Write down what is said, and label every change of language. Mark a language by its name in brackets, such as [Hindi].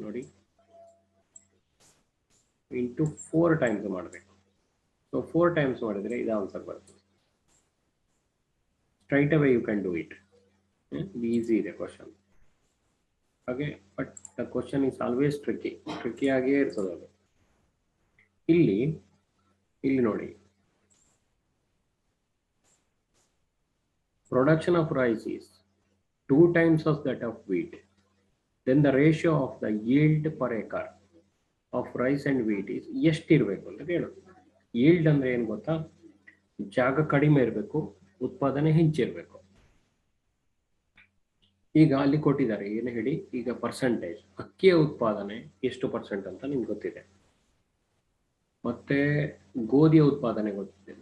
[Kannada] ನೋಡಿ, into 4 times ಮಾಡಬೇಕು. So 4 times ಮಾಡಿದರೆ ಇದು ಆನ್ಸರ್ ಬರ್ತದೆ. [English] Straight away you can do it. [Kannada] Easy ಇದೆ ಕ್ವಶನ್ ಹಾಗೆ, [English] but the question is always tricky [Kannada] ಆಗಿಯೇ ಇರ್ತದೆ ಅದು. ಇಲ್ಲಿ ನೋಡಿ, [English] production of rice is 2 times of that of wheat, then the ratio of the yield per acre of rice and wheat is [Kannada] ಎಷ್ಟಿರಬೇಕು ಅಂತ ಕೇಳೋದು. yield ಅಂದರೆ ಏನು ಗೊತ್ತಾ? ಜಾಗ ಕಡಿಮೆ ಇರಬೇಕು, ಉತ್ಪಾದನೆ ಹೆಚ್ಚಿರಬೇಕು. ಈಗ ಅಲ್ಲಿ ಕೊಟ್ಟಿದ್ದಾರೆ, ಏನು ಹೇಳಿ, ಈಗ ಪರ್ಸೆಂಟೇಜ್ ಅಕ್ಕಿಯ ಉತ್ಪಾದನೆ ಎಷ್ಟು ಪರ್ಸೆಂಟ್ ಅಂತ ನಿಮ್ಗೆ ಗೊತ್ತಿದೆ, ಮತ್ತೆ ಗೋಧಿಯ ಉತ್ಪಾದನೆ ಗೊತ್ತಿದೆ.